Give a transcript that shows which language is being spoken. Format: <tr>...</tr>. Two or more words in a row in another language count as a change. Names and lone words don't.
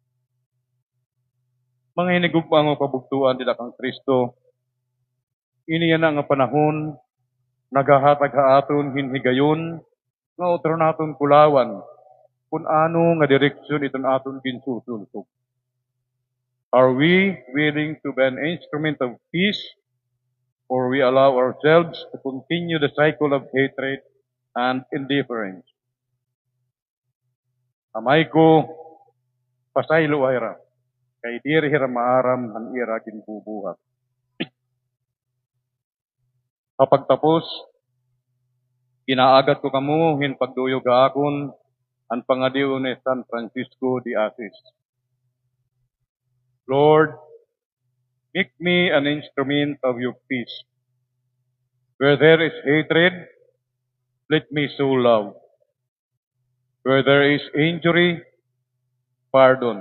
<war>Mga hinigugma nga kabugtuan nila kang Kristo, ini yan nga panahon, nagahatag ha aton hinhigayon, nga otro naton kulawan, kung ano nga direksyon iton aton ginsusulsog.</war> <en>Are we willing to be an instrument of peace, or we allow ourselves to continue the cycle of hatred and indifference?</en> <war>Amay ko, pasaylo ayra, kay diri hira maaram ang ira ginbubuhat. Kapag tapos, inaagat ko kamo hin pagduyog akon ang pangadiw ni San Francisco de Assis.</war> <en>Lord, make me an instrument of your peace. Where there is hatred, let me sow love. Where there is injury, pardon.</en>